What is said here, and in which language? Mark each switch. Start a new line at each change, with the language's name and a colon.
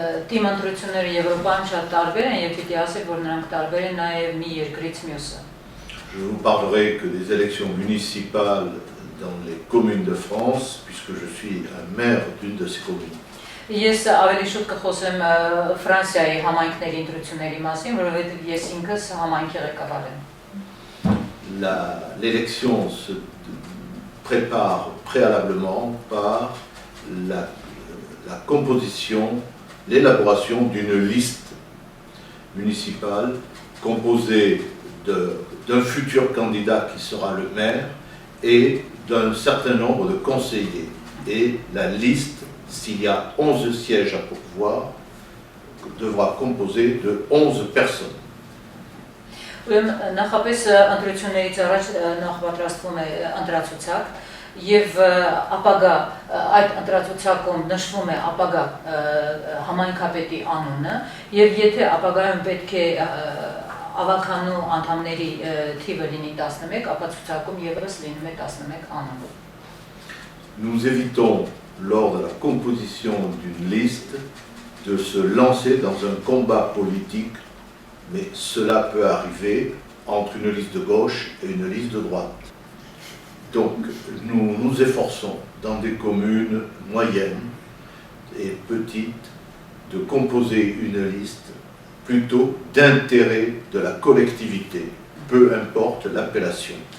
Armenian: Թիմ ընտրությունները Եվրոպայում շատ տարբեր են եւ պիտի ասել, որ նրանք տարբեր են նաեւ մի երկրից մյուսը։
French: Je vous parlerai que des élections municipales dans les communes de France, puisque je suis un maire d'une de ces communes.
Armenian: Ես ավելի շուտ կխոսեմ Ֆրանսիայի համայնքների ընտրությունների մասին, որովհետեւ ես ինքս համայնքի ղեկավար եմ։
French: L'élection se prépare préalablement par la composition, l'élaboration d'une liste municipale composée d'un futur candidat qui sera le maire et d'un certain nombre de conseillers. Et la liste, s'il y a 11 sièges à pourvoir, devra composer de 11 personnes.
Armenian: Նախապես ընտրություններից առաջ նախապատրաստվում է ընտրացուցակ եւ ապագա այդ ընտրացուցակում նշվում է ապագա համայնքապետի անունը եւ եթե ապագայում պետք է ավականու անդամների թիվը լինի 11, ապա ցուցակում եւս լինում է 11 անուն։
French: Nous évitons lors de la composition d'une liste de se lancer dans un combat politique. Mais cela peut arriver entre une liste de gauche et une liste de droite. Donc nous nous efforçons dans des communes moyennes et petites de composer une liste plutôt d'intérêt de la collectivité, peu importe l'appellation.